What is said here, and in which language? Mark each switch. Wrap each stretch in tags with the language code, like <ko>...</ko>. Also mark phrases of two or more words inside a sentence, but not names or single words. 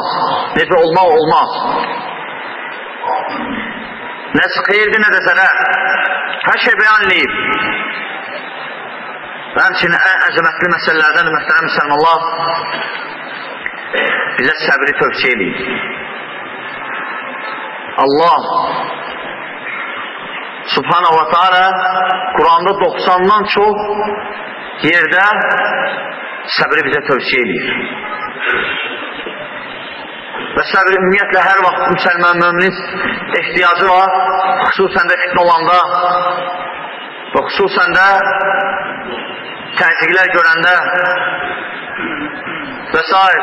<az>Necə olmaq olmaz. Nə xeyirdir, nə də zərər. Hər şey bəyan edib. Və həmçinin ən əzəmətli məsələlərdən mühtərəm müsəlmanlar bizə səbri tövsiyə edib. Allah</az> <ar>سبحانه وتعالى</ar> <az>Quranda 90-dan çox yerdə səbri bizə tövsiyə edir. Və səbri ümumiyyətlə hər vaxt müsəlman müminin ehtiyacı var, xüsusən də fitnə olanda və xüsusən də təzyiqlər görəndə və s.</az>